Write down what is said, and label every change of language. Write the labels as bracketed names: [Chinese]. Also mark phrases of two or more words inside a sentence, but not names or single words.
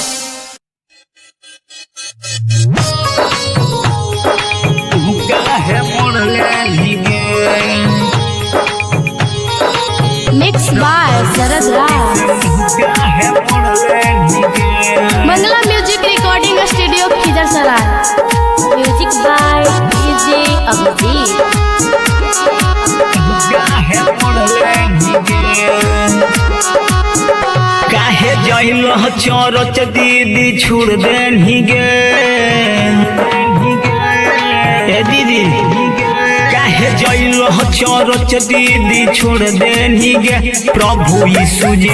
[English] Mixed by Sarad Rao. मंगला music recording studio खिजरसराय। music by DJ अभिजीत। [Maithili] काहे जइल चरच दीदी छोड़ देनी गे ए दीदी काहे जइल चरच दीदी छोड़ देनी गे प्रभु यीशु